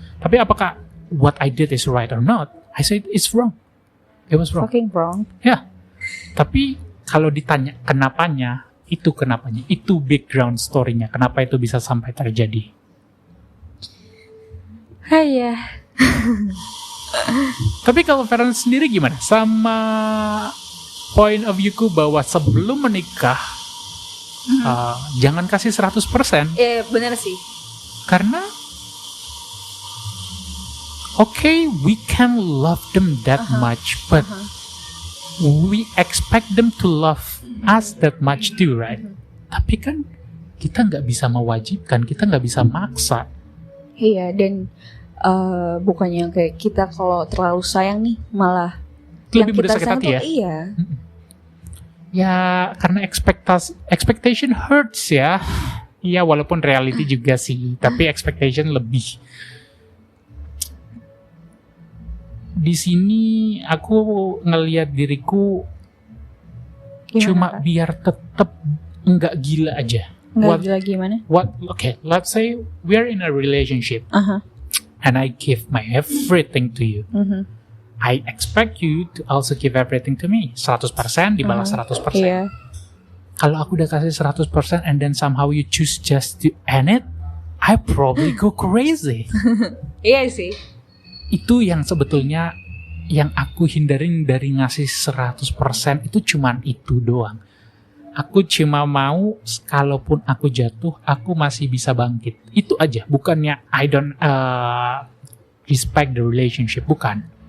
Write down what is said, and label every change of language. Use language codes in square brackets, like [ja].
[id] Tapi apakah [en] what I did is right or not? I said it's wrong. It was wrong. Fucking wrong. [id] Ya, tapi kalau ditanya kenapanya, itu background story-nya, kenapa itu bisa sampai terjadi. Hai ya. Tapi kalau Feren sendiri gimana? Sama point of view-ku bahwa sebelum menikah, jangan kasih 100%. Bener sih. Karena, [en] we can love them that much, but we expect them to love us that much too, right? [id] Tapi kan kita nggak bisa mewajibkan, kita nggak bisa maksa. Iya, dan bukannya kayak kita kalau terlalu sayang nih malah lebih mudah sakit hati ya. Iya. Ya karena [en] expectation hurts [id] ya. Iya, walaupun reality juga sih, tapi expectation lebih. Di sini aku ngelihat diriku cuma biar tetap nggak gila aja. Nggak gila gimana? [en] Let's say we're in a relationship, and I give my everything to you. I expect you to also give everything to me. [id] 100% dibalas 100%. [en] Yeah. [id] Kalau aku udah kasih [en] 100% and then somehow you choose just to end it, I probably go crazy. [id] Iya sih. Itu yang sebetulnya yang aku hindarin dari ngasih 100% itu cuman itu doang. Aku cuma mau kalaupun aku jatuh, aku masih bisa bangkit. Itu aja, bukannya [en] I don't respect the relationship, [id] bukan.